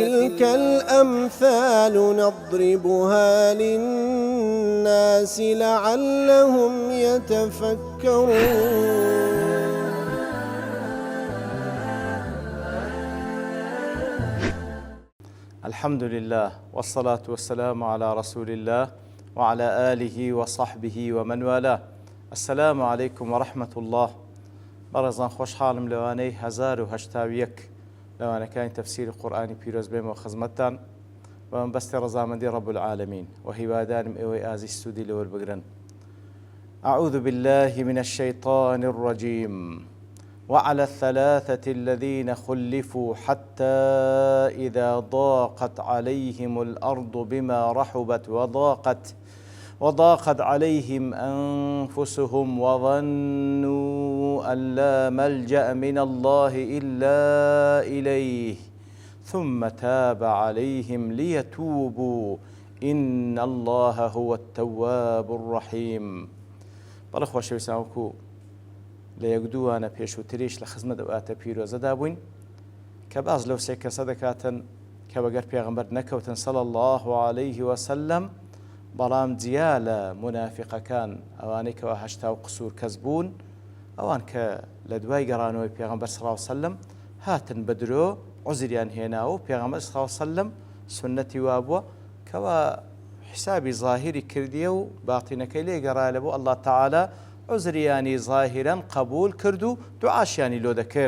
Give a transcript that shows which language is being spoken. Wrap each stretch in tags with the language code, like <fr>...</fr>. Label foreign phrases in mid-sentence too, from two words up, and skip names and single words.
<ar>وتلك الأمثال نضربها للناس لعلهم يتفكرون. الحمد لله والصلاة والسلام على رسول الله وعلى آله وصحبه ومن والاه. السلام عليكم ورحمة الله.</ar> <ckb>بەڕێزان خۆشحاڵم لەوانەی 1970 لەوانەکانی تەفسیری قورئانی پیرۆز بێمەوە خزمەتتان بە مەبەستی ڕەزامەندی</ckb> <ar>رب العالمین</ar> <ckb>و هیوادارم ئێوەی ئازیز سوودی لەوەربگرن.</ckb> <ar>أعوذ بالله من الشيطان الرجيم. وعلى الثلاثة الذين خلفوا حتى إذا ضاقت عليهم الأرض بما رحبت وضاقت عليهم أنفسهم وظنوا أن لا ملجأ من الله إلا إليه ثم تاب عليهم ليتوبوا إن الله هو التواب الرحيم.</ar> <ckb>بەڵێ خۆشەویستان وەکو لە یەکدووانە پێشووتریش لە خزمەت ئەو ئاتە پیرۆزەدا بووین کە باز لەو سێ کەسە دەکاتن کە بەگەر پێغەمبەر نەکەوتن</ckb> <ar>صلی الله عليه وسلم،</ar> <ckb>بەڵام جیا لە منافقەکان ئەوانەی کەوا هەشتا و قسوور کەس بوون، ئەوان کە لە دوای گەڕانەوەی پێغەمبەر</ckb> <ar>صلی الله عليه وسلم</ar> <ckb>هاتن بە درۆ عوزریان هێناوە و پێغەمبەر</ckb> <ar>صلی الله عليه وسلم</ar> <ckb>سنەتی وا بووە کەوا حسابی ظاهری کردیە و باتینەکەی لێ گەڕایە بۆ</ckb> <ar>الله تعالی</ar> <ckb>عوزریانی ظاهران قبول کرد و دوعاشیانی لۆ دەکرد.</ckb>